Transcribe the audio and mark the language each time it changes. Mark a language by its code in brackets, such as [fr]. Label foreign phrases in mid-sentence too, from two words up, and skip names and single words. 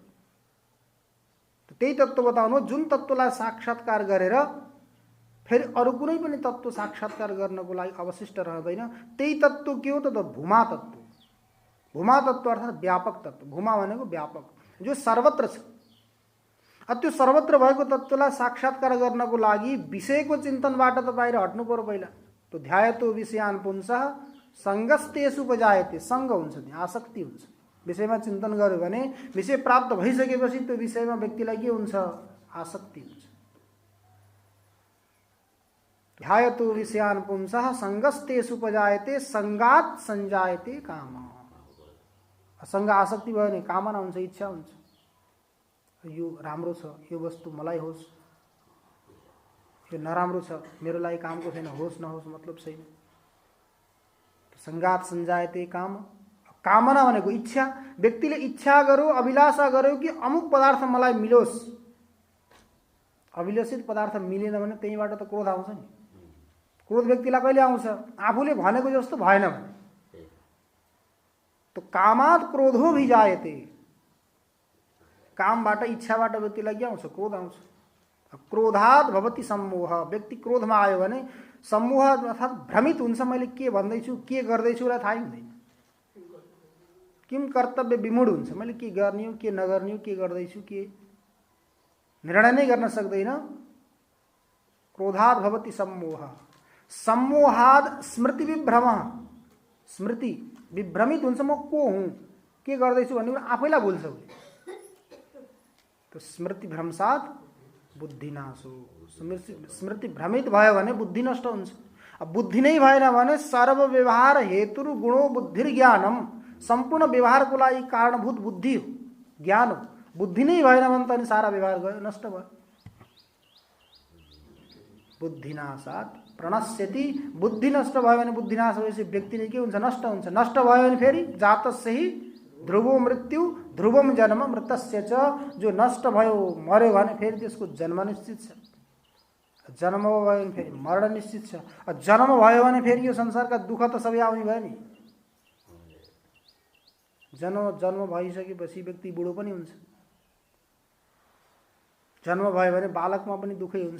[ne] त्यही तत्त्व बताउनु जुन तत्त्वलाई साक्षात्कार गरेर फेरि अरू कुनै पनि तत्त्व साक्षात्कार गर्नको लागि अवशिष्ट रहँदैन। त्यही तत्त्व के हो त भूमा तत्त्व। भूमा तत्त्व अर्थात् व्यापक तत्त्व। भूमा भनेको व्यापक, जो सर्वत्र छ। त्यो सर्वत्र भएको तत्त्वलाई साक्षात्कार गर्नको लागि विषयको चिन्तनबाट त बाहिर हट्नु पर्यो पहिला। [sa] तो ध्यायतो विषयान् पुंसः संगस्तेषु उपजायते। [ne] संग हुन्छ, त्यहाँ आसक्ति हुन्छ। विषयमा चिन्तन गर्यो भने विषय प्राप्त भइसकेपछि त्यो विषयमा व्यक्तिलाई के हुन्छ, आसक्ति हुन्छ। [sa] ध्यायतो विषयान् पुंसः संगस्तेषु उपजायते संगात् संजायते काम। [ne] संग आसक्ति भयो भने कामना हुन्छ, इच्छा हुन्छ। यो राम्रो छ, यो वस्तु मलाई होस्, यो नराम्रो छ, मेरो लागि कामको छैन, होस् नहोस् मतलब छैन। [sa] संगात संजायते काम। [ne] कामना भनेको इच्छा। व्यक्तिले इच्छा गर्यो, अभिलाषा गर्यो कि अमुक पदार्थ मलाई मिलोस्। अभिलषित पदार्थ मिलेन भने त्यहीबाट त क्रोध आउँछ नि। क्रोध व्यक्तिलाई कहिले आउँछ, आफूले भनेको जस्तो भएन भने। [sa] तो कामात् क्रोधो भिजायते। [ne] कामबाट इच्छाबाट व्यक्तिलाई के आउँछ, क्रोध आउँछ। [sa] क्रोधात् भवति सम्मोह। [ne] व्यक्ति क्रोधमा आयो भने सम्मोह अर्थात् भ्रमित हुन्छ। मैले के भन्दैछु, के गर्दैछु र थाहै हुँदैन। [sa] किम कर्तव्य विमूढ [ne] हुन्छ। मैले के गर्ने हो, के नगर्ने हो, के गर्दैछु, के निर्णय नै गर्न सक्दैन। [sa] क्रोधात् भवति सम्मोह। सम्मोहाद् स्मृति विभ्रम। [ne] स्मृति विभ्रमित हुन्छ, म को हुँ, के गर्दैछु भन्ने कुरा आफैलाई भुल्छ। [sa] तो स्मृति भ्रंशात् बुद्धिनाशो। [ne] स्मृति भ्रमित भयो भने बुद्धि नष्ट हुन्छ। अब बुद्धि नै भएन भने [sa] सर्व व्यवहार हेतु गुणो बुद्धि ज्ञानम। [ne] सम्पूर्ण व्यवहारको लागि कारणभूत बुद्धि हो, ज्ञान हो। बुद्धि नै भएन भने त अनि सारा व्यवहार गयो, नष्ट भयो। [sa] बुद्धिनाशात् प्रणश्यति। [ne] बुद्धि नष्ट भयो भने, बुद्धिनाश भएपछि व्यक्ति नै के हुन्छ, नष्ट हुन्छ। नष्ट भयो भने फेरि [sa] जातस्य हि ध्रुवो मृत्यु ध्रुवम जन्म मृतस्य च। [ne] जो नष्ट भयो, मर्यो भने फेरि त्यसको जन्म निश्चित छ। जन्म भयो भने फेरि मरण निश्चित छ। जन्म भयो भने फेरि यो संसारका दुःख त सबै आउने भयो नि। जन्म भइसकेपछि व्यक्ति बुढो पनि हुन्छ। जन्म भयो भने बालकमा पनि दुःखै हुन्छ।